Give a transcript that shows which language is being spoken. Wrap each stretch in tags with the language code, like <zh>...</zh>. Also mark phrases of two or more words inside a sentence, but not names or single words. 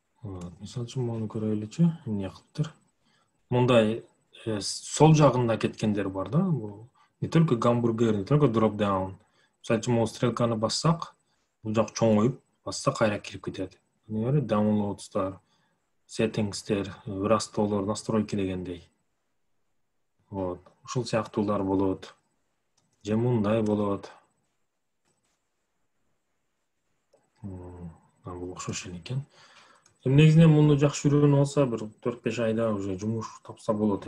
<ky>Мисалы үчүн муну көрөлүчү, эмне кылыптыр? Мындай сол жагында кеткендер бар да, бул</ky> <ru>не только гамбургер, не только</ru> <en>drop down.</en> <ky>Мисалы үчүн могу стрелканы бассак, бул жак чоңоюп, басса кайра кирип кетет. Эмне downloads'тар, settings'тер, растолор, настройки дегендей. Вот. Ушул сыяктуулар болот. Же мындай болот. Бул окшош эле экен. Негизинен муну жакшы үйрөнүп алса, бир 4-5 айда уже жумуш тапса болот.</ky>